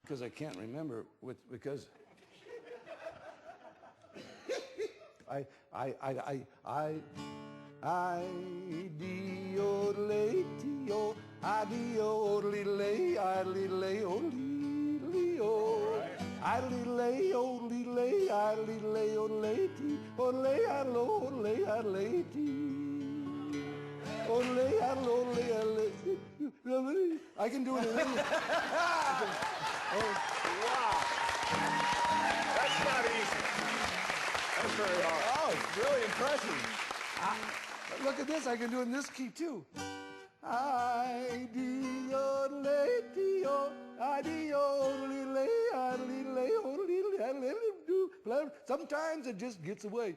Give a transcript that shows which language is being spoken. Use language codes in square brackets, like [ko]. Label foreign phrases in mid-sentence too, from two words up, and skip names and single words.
[en] because I can't remember because I di-o-lay-tee-o, I-di-o-lay, I-lay-o-lay-o-lay-o. I-lay-o-lay, I-lay-o-lay-tee, o-lay, I-lo-lay, I-lay-tee. Ole, ole, ole. I can do it in any. Wow. That's not easy. That's very hard. Oh, it's really impressive. Look at this. I can do it in this key, too. Sometimes it just gets away.